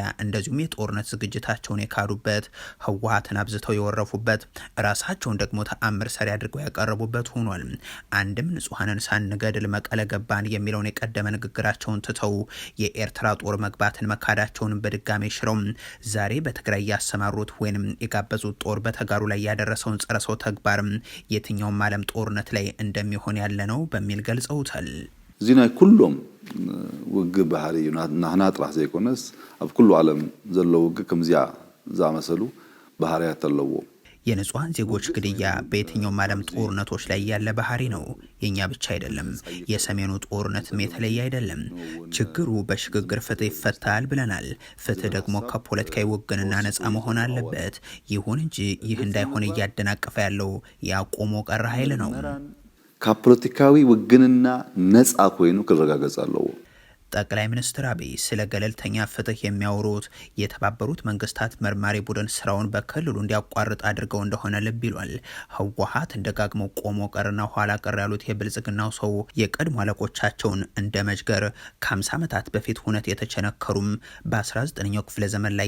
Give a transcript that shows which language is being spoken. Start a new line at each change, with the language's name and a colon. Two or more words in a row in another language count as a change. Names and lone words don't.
Amharic: እንደዚሁም የጦርነት ዝግጅታቸውን የካዱበት ህወሓትን አብዝተው የወረፉበት ራሳቸውን ደግሞ ተአምር ሰሪ አድርገው ያቀረቡበት ሆኗል። አንድም ንጹሃንን ሳንገድል መቀለ ገባን የሚለውን የቀደመ ንግግራቸውን ትተው የኤርትራ ጦር መግባትን መካዳቸውን በድጋሜ ሽረው ዛሬ በትግራይ ያሰማሩት ወይንም የጋበዙት ጦር በተጋሩ ላይ ያደረሰውን ጸረ ሰው ተግባር የትኛውም ዓለም ጦርነት ላይ እንደሚሆን ያለ ነው በሚል ገልጸውታል።
Tigrinya: ዚናይ ኩሎም ውግ ባህሪ ናህና ጥራሕ ዘይኮነስ ኣብ ኩሉ ዓለም ዘሎ ውግ ከምዚያ ዛመሰሉ ባህሪያት ኣለዎ።
Amharic: የንጹሃን ዜጎች ግድያ በየትኛውም ዓለም ጦርነቶች ላይ ያለ ባህሪ ነው። የኛ ብቻ አይደለም። የሰሜኑ ጦርነትም የተለየ አይደለም። ችግሩ በሽግግር ፍትህ ይፈታል ብለናል። ፍትህ ደግሞ ከፖለቲካዊ ውግንና ነፃ መሆን አለበት። ይሁን እንጂ ይህ እንዳይሆን እያደናቀፈ ያለው ያቆሞ ቀረ ኃይል ነው።
Tigrinya: ካብ ፖለቲካዊ ውግንና ነፃ ኮይኑ ክረጋገጽ ኣለዎ።
Amharic: ጠቅላይ ሚኒስትር አብይ ስለ ገለልተኛ ፍትህ የሚያወሩት የተባበሩት መንግስታት መርማሪ ቡድን ስራውን በክልሉ እንዲያቋርጥ አድርገው እንደሆነ ልብ ይሏል። ህወሓት እንደጋግመው ቆሞ ቀርና ኋላ ቀር ያሉት የብልጽግናው ሰው የቀድሞ አለቆቻቸውን እንደ መጅገር ከ50 ዓመታት በፊት ሁነት የተቸነከሩም በ19ኛው ክፍለ ዘመን ላይ